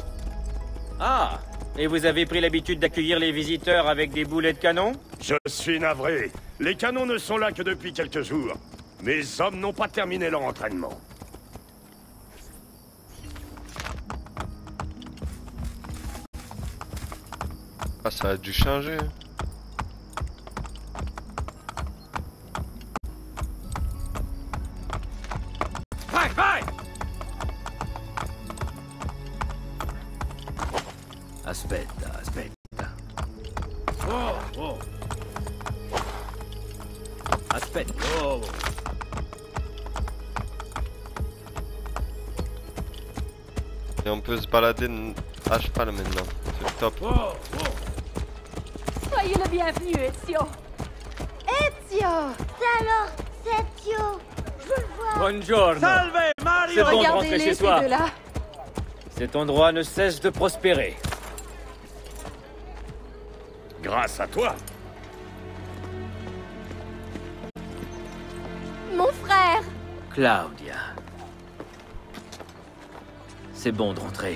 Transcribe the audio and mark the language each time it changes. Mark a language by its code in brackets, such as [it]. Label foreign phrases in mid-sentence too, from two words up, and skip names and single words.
[fr] Ah, et vous avez pris l'habitude d'accueillir les visiteurs avec des boulets de canon? Je suis navré. Les canons ne sont là que depuis quelques jours. Mes hommes n'ont pas terminé leur entraînement. Ah, ça a dû changer. [it] Vai, vai! Aspetta. Oh. Aspetta. Oh. [fr] Et on peut se balader à cheval maintenant. C'est le top. Soyez le bienvenu, Ezio. Ezio! C'est alors, c'est Ezio. Je veux le voir. [it] Buongiorno. Salve, Mario! [fr] C'est bon de rentrer Regardez-les, chez ces soi. deux-là. Cet endroit ne cesse de prospérer. Grâce à toi. Mon frère. Claudia. C'est bon de rentrer.